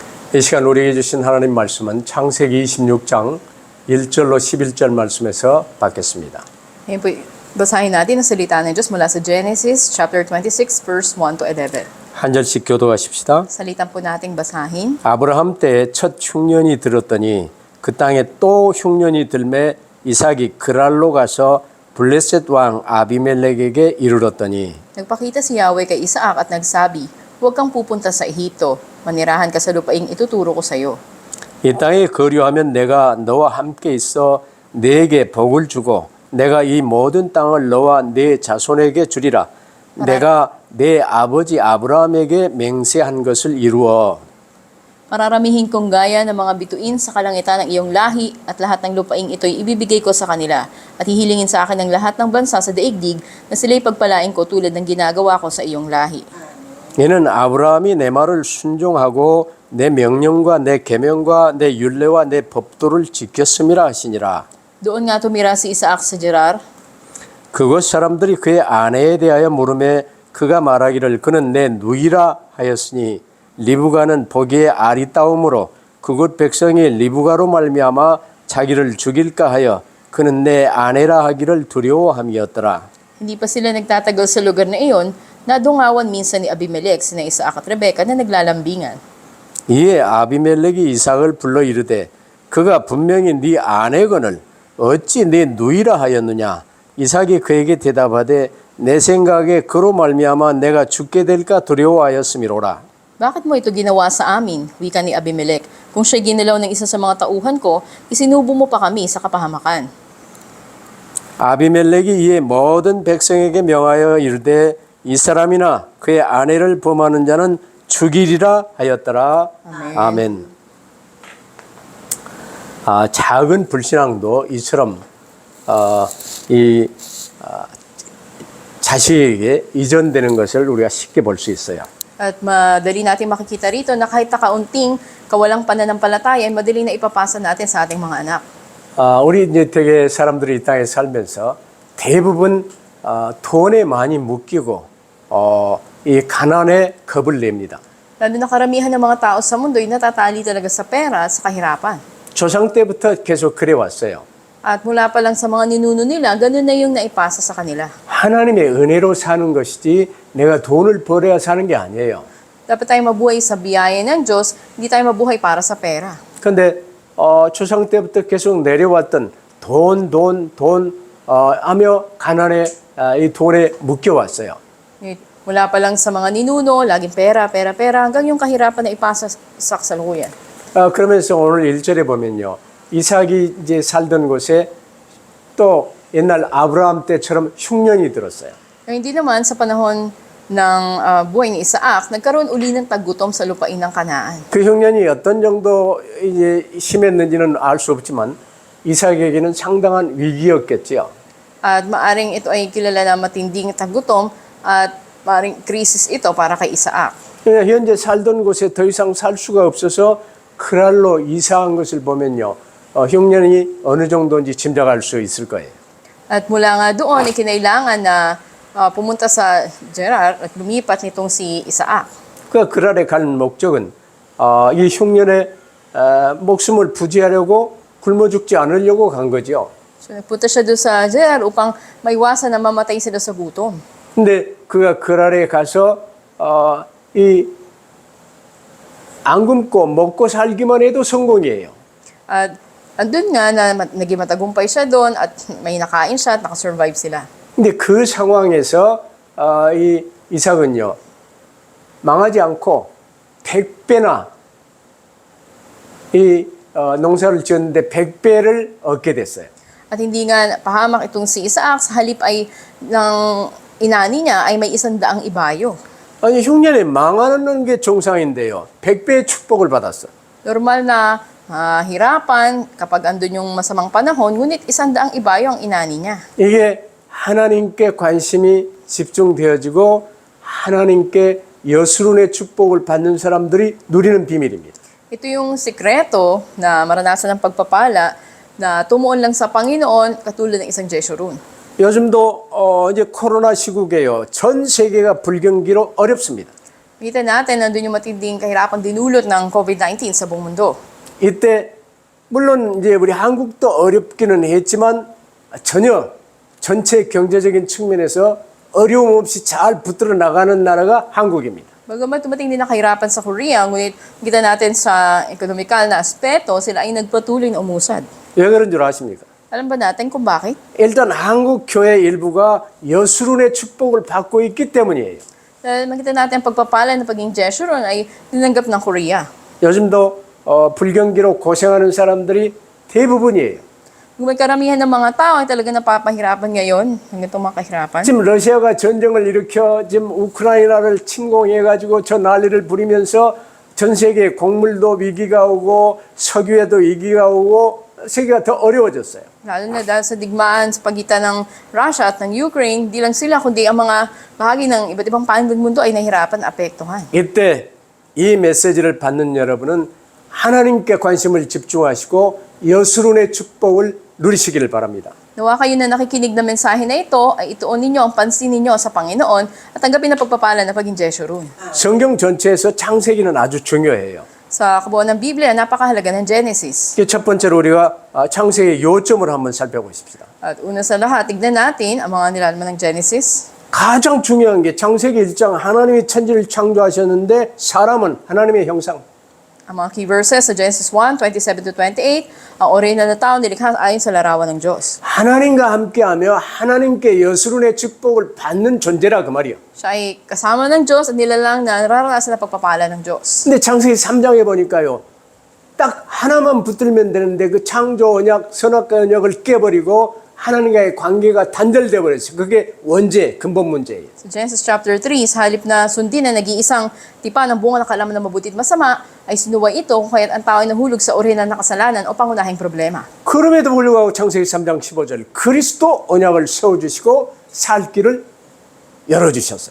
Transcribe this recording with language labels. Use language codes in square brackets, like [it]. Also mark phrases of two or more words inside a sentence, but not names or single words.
[ko] 이 시간 우리에게 주신 하나님 말씀은 창세기 26장 1절로 11절 말씀에서 받겠습니다. [tl] Ngayon po, basahin natin ang salita ng Diyos mula sa Genesis [en] chapter 26 verse 1 to 11. [ko] 한 절씩 교도하십시다. [tl] Salitan po nating basahin. [ko] 아브라함 때 첫 흉년이 들었더니 그 땅에 또 흉년이 들매 이삭이 그랄로 가서 블레셋 왕 아비멜렉에게 이르렀더니 [tl] Nagpakita si Yahweh kay Isaac at nagsabi, "Huwag kang pupunta sa Ehipto. Manirahan ka sa lupaing ituturo ko sa iyo. [ko] 이 땅에 거류하면 내가 너와 함께 있어 네게 복을 주고 내가 이 모든 땅을 너와 네 자손에게 주리라. 내가 내 아버지 아브라함에게 맹세한 것을 이루어 [tl] Mararamihin kong gaya ng mga bituin sa kalangitan ng iyong lahi at lahat ng lupaing ito'y ibibigay ko sa kanila at hihilingin sa akin ng lahat ng bansa sa daigdig na sila'y pagpalain ko tulad ng ginagawa ko sa iyong lahi." [ko] 이는 아브라함이 내 말을 순종하고 내 명령과 내 계명과 내 율례와 내 법도를 지켰음이라 하시니라. [tl] Doon nga tumira si Isaac sa Gerar. [ko] 그곳 사람들이 그의 아내에 대하여 물음에 그가 말하기를 그는 내 누이라 하였으니 리브가는 보기에 아리따움으로 그곳 백성이 리브가로 말미암아 자기를 죽일까 하여 그는 내 아내라 하기를 두려워함이었더라. [tl] Hindi pa sila nagtatagal sa lugar na iyon, nadungawan minsan ni Abimelech sina Isaac at Rebeka na naglalambingan. [ko] 이에 아비멜렉이 이삭을 불러 이르되 그가 분명히 네 아내거늘 어찌 네 누이라 하였느냐. 이삭이 그에게 대답하되 내 생각에 그로 말미암아 내가 죽게 될까 두려워하였음이로라. [tl] "Bakit mo ito ginawa sa amin?" wika ni Abimelech. "Kung siya'y ginalaw ng isa sa mga tauhan ko, isinubo mo pa kami sa kapahamakan." [ko] 아비멜렉이 이에 모든 백성에게 명하여 이르되 이 사람이나 그의 아내를 범하는 자는 죽이리라 하였더라. 아멘. 작은 불신앙도 이처럼 자식에게 이전되는 것을 우리가 쉽게 볼 수 있어요. [tl] At madali natin makikita rito na kahit kaunting kawalang pananampalataya ay madali na ipapasa natin sa ating mga anak. [ko] 우리 이제 되게 사람들이 이 땅에 살면서 대부분 돈에 많이 묶이고 이 가난에 겁을 냅니다. [tl] Lalo na karamihan ng mga tao sa mundo ay natatali talaga sa pera at sa kahirapan. [ko] 조상 때부터 계속 그래 왔어요. [tl] At mula pa lang sa mga ninuno nila, ganun na yung naipasa sa kanila. [ko] 하나님의 은혜로 사는 것이지 내가 돈을 벌어야 사는 게 아니에요. [tl] Dapat tayo mabuhay sa biyaya ng Diyos, hindi tayo mabuhay para sa pera. [ko] 그런데 조상 때부터 계속 내려왔던 돈 하며 가난에 이 돈에 묶여왔어요. [tl] Mula pa lang sa mga ninuno, laging pera, hanggang yung kahirapan na ipasa sa kasalukuyan. [ko] 그러면서 오늘 1절에 보면요. 이삭이 이제 살던 곳에 또 옛날 아브라함 때처럼 흉년이 들었어요. [tl] Hindi naman sa panahon ng buhay ni Isaac, nagkaroon uli ng taggutom sa lupain ng Kanaan. [ko] 그 흉년이 어떤 정도 이제 심했는지는 알 수 없지만 이삭에게는 상당한 위기였겠지요. [tl] At maaring ito ay kilala na matinding taggutom at maaring krisis ito para kay Isaac. [ko] 현재 살던 곳에 더 이상 살 수가 없어서 그랄로 이사한 것을 보면요. 흉년이 어느 정도인지 짐작할 수 있을 거예요. [tl] At mula nga doon, kinailangan na pumunta sa Gerar at lumipat nitong si Isaac. [ko] 그 그랄에 간 목적은 이 흉년에 목숨을 부지하려고 굶어 죽지 않으려고 간 거죠. [tl] So nagpunta siya doon sa Gerar upang maiwasan na mamatay sila sa gutom. [ko] 근데 그가 그랄에 가서 안 굶고 먹고 살기만 해도 성공이에요. [tl] At andun nga na naging matagumpay siya doon at may nakain siya at nakasurvive sila. [ko] 근데 그 상황에서 이 이삭은요. 망하지 않고 100배나 이 농사를 지었는데 100배를 얻게 됐어요. [tl] At hindi nga pahamak itong si Isaac, sa halip ay ng inani niya ay may 100 ibayo. [ko] 아니 흉년에 망하는 게 정상인데요. 100배의 축복을 받았어. [tl] Normal na hirapan kapag andun yung masamang panahon, ngunit 100 ibayo ang inani niya. [ko] 이게 하나님께 관심이 집중되어지고 하나님께 여수론의 축복을 받는 사람들이 누리는 비밀입니다. [tl] Ito yung sikreto na maranasan ng pagpapala na tumuon lang sa Panginoon katulad ng isang Jeshurun. [ko] 요즘도 이제 코로나 시국에요. 전 세계가 불경기로 어렵습니다. [tl] Kita natin, nandun yung matinding kahirapan dinulot ng COVID-19 sa buong mundo. [ko] 이때 물론 이제 우리 한국도 어렵기는 했지만 전혀 전체 경제적인 측면에서 어려움 없이 잘 붙들어 나가는 나라가 한국입니다. [tl] Bagamat dumating din ang kahirapan sa Korea, ngunit kita natin sa ekonomikal na aspeto, sila ay nagpatuloy na umusad. [ko] 왜 그런 줄 아십니까? [tl] Alam ba natin kung bakit? [ko] 일단 한국 교회 일부가 여수론의 축복을 받고 있기 때문이에요. [tl] Dahil makita natin ang pagpapala ng pagiging Jeshurun ay tinanggap ng Korea. [ko] 요즘도 불경기로 고생하는 사람들이 대부분이에요. [tl] Kung may karamihan ng mga tao ay talaga napapahirapan ngayon, ng itong mga kahirapan. [ko] 지금 러시아가 전쟁을 일으켜 지금 우크라이나를 침공해가지고 저 난리를 부리면서 전 세계에 곡물도 위기가 오고 석유에도 위기가 오고 세계가 더 어려워졌어요. [tl] Lalo na dahil sa digmaan sa pagitan ng Russia at ng Ukraine, di lang sila kundi ang mga bahagi ng iba't ibang panig ng mundo ay nahirapan, apektuhan. [ko] 이때 이 메시지를 받는 여러분은 하나님께 관심을 집중하시고 여수론의 축복을 누리시기를 바랍니다. [tl] Nawa kayo na nakikinig na mensahe na ito ay ituon ninyo ang pansin ninyo sa Panginoon at tanggapin ang pagpapala na paging Jeshurun. [ko] 성경 전체에서 창세기는 아주 중요해요. [tl] Sa kabuuan ng Biblia, napakahalaga ng Genesis. [ko] 첫 번째로 우리가 창세기의 요점을 한번 살펴보십시다. [tl] At una sa lahat, tignan natin ang mga nilalaman ng Genesis. [ko] 가장 중요한 게 창세기 1장 하나님이 천지를 창조하셨는데 사람은 하나님의 형상. [tl] Ang mga [en] key verses [tl] sa Genesis 1, 27-28, ang orihinal na tao nilikha ayon sa larawan ng Diyos. [ko] 하나님과 함께하며 하나님께 여수론의 축복을 받는 존재라 그 말이요. [tl] Siya ay kasama ng Diyos at nilalang na nararanasan na pagpapala ng Diyos. [ko] 근데 창세기 3장에 보니까요. 딱 하나만 붙들면 되는데 그 창조 언약, 선악과 언약을 깨버리고 하나님과의 관계가 단절돼 버렸어요. 그게 원죄, 근본 문제예요. [tl] Sa Genesis chapter 3, sa halip na sundin na nag-iisang tipa ng bunga ng kalaman ng mabuti at masama, ay sinuway ito kung kaya't ang tao ay nahulog sa orihinal na kasalanan o pangunahing problema. [ko] 그럼에도 불구하고 창세기 3장 15절 그리스도 언약을 세워주시고 살 길을 열어주셨어요.